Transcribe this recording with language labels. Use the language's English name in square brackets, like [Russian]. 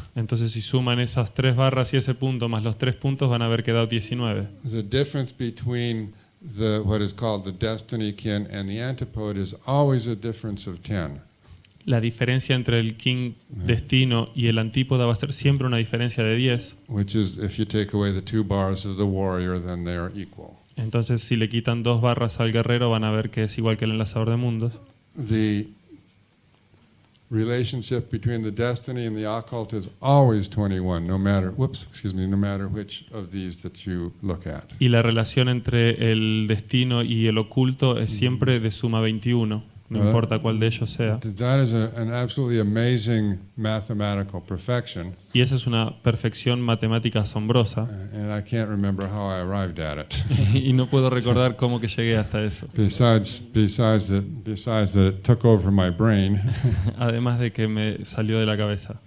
[Spanish] Entonces si suman esas 3 barras y ese punto más los 3 puntos van a haber quedado 19. [English] The difference between what is called the destiny kin and the antipode is always a difference of 10. [Spanish] La diferencia entre el king destino y el antípoda va a ser siempre una diferencia de 10. [English] Which is, if you take away the 2 bars of the warrior, then they are equal. [Spanish] Entonces si le quitan 2 barras al guerrero van a ver que es igual que el enlazador de mundos. [English] The relationship between the destiny and the occult is always 21, no matter which of these that you look at. [Spanish] Y la relación entre el destino y el oculto es siempre de suma 21. no importa cuál de ellos sea. [English] That is an absolutely amazing mathematical perfection, [Spanish] Y esa es una perfección matemática asombrosa. [English] and I can't remember how I arrived at it. [Spanish] Y no puedo recordar cómo que llegué hasta eso. [English] Besides that it took over my brain, [Spanish] Además de que me salió de la cabeza.